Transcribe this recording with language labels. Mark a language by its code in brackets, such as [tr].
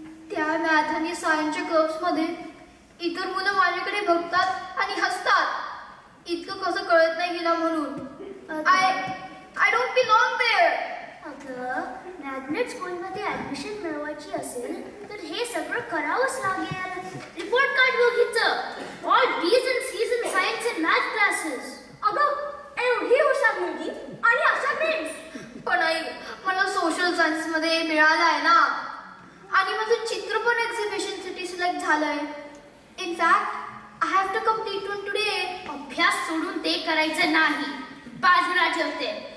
[mr] त्या मॅथ आणि सायन्सच्या कर्व्समध्ये इतर मुलं माझ्याकडे बघतात आणि हसतात. इतकं कसं कळत नाही गेला म्हणून. [en] I don't belong there. [mr] अगं, मॅग्नेट स्कूलमध्ये ऍडमिशन मिळवायची असेल तर हे सगळं करावंच लागेल. रिपोर्ट कार्ड बघितलं. [en] All B's and C's in science and math classes. [mr] अगं, एवढी हुशार मुलगी आणि अशा ग्रेड्स. पण आई, मला सोशल सायन्समध्ये मिळालं आहे ना. आणि माझं चित्र पण एक्झिबिशनसाठी सिलेक्ट झालंय. [en] In fact, I have to complete one today. [mr] अभ्यास सोडून ते करायचं नाही. बाजूला ठेवते.